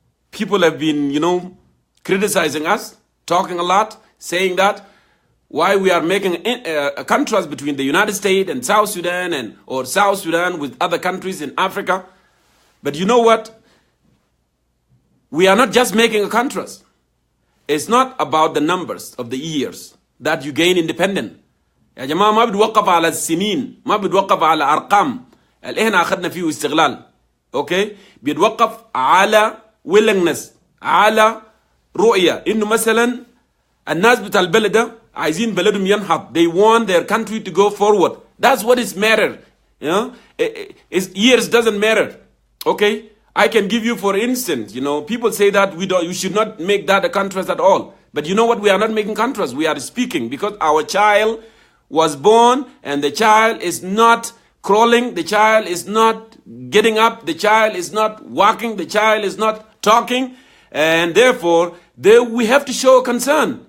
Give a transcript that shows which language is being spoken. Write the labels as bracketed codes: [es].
[en] People have been, criticizing us, talking a lot, saying that why we are making a contrast between the United States and South Sudan or South Sudan with other countries in Africa. But you know what? We are not just making a contrast. It's not about the numbers of the years that you gain independence. [ar] يا جماعة ما بتوقف على السنين, ما بتوقف على أرقام اللي إحنا أخذنا فيه استغلال. Okay? بيتوقف على willingness, على رؤية إنه مثلا الناس بتاع البلد ده عايزين بلدهم ينهض. [en] They want their country to go forward. That's what is matter. You know, years doesn't matter. Okay, I can give you, for instance, you know, people say that you should not make that a contrast at all. But you know what? We are not making contrast. We are speaking because our child was born and the child is not crawling, the child is not getting up, the child is not walking, the child is not talking, and therefore we have to show concern.